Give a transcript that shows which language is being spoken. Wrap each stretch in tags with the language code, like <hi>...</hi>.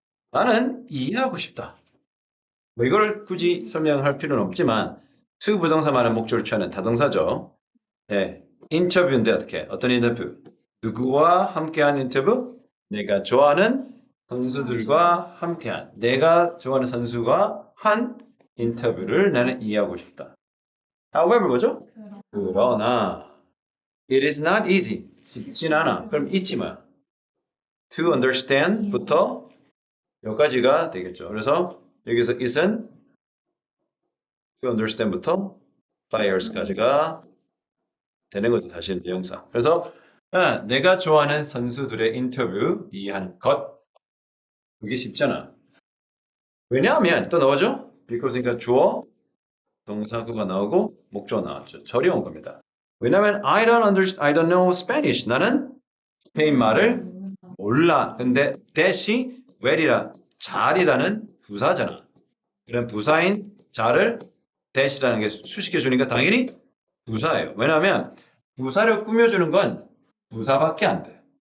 <ko>나는 이해하고 싶다. 뭐 이걸 굳이 설명할 필요는 없지만 to 부동사만의 목적을 취하는 타동사죠. 네. 인터뷰인데 어떻게? 어떤 인터뷰? 누구와 함께한 인터뷰? 내가 좋아하는 선수들과 함께한. 내가 좋아하는 선수가 한 인터뷰를 나는 이해하고 싶다. However, 뭐죠? 그러나</ko> <en>it is not easy.</en> <ko>쉽진 않아. 그럼 잊지 마. To understand부터 여기까지가 되겠죠. 그래서 여기서 it은 to understand부터 players까지가 되는 거죠. 다시 대명사. 그래서 내가 좋아하는 선수들의 인터뷰 이해하는 것. 그게 쉽잖아. 왜냐하면 또 나오죠? because니까 주어, 동사구가 나오고 목적 나왔죠. 저리온 겁니다. 왜냐하면</ko> <en>I don't know Spanish.</en> <ko>나는 스페인 말을 몰라. 근데 대시 well이라 잘이라는 부사잖아. 그런 부사인 잘을 대시라는 게 수식해 주니까 당연히 부사예요. 왜냐하면 부사를 꾸며주는 건 부사밖에 안 돼.</ko>